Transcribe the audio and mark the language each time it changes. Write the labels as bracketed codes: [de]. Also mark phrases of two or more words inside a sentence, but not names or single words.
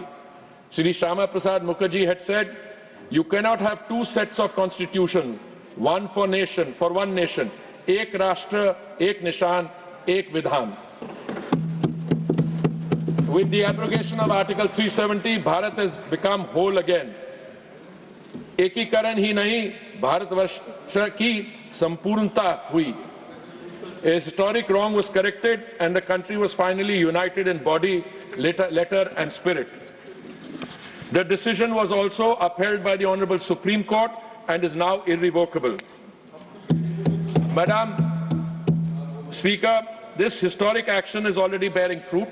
[en] Shri Shyama Prasad Mukherjee had said, you cannot have two sets of constitutions, one for one nation, [hi] एक राष्ट्र, एक निशान, एक विधान. [en] With the abrogation of Article 370, Bharat has become whole again. [hi] एकीकरण ही नहीं, भारतवर्ष की सम्पूर्णता हुई. A historic wrong was corrected and the country was finally united in body, letter and spirit. The decision was also upheld by the Honorable Supreme Court and is now irrevocable. Madam Speaker, this historic action is already bearing fruit.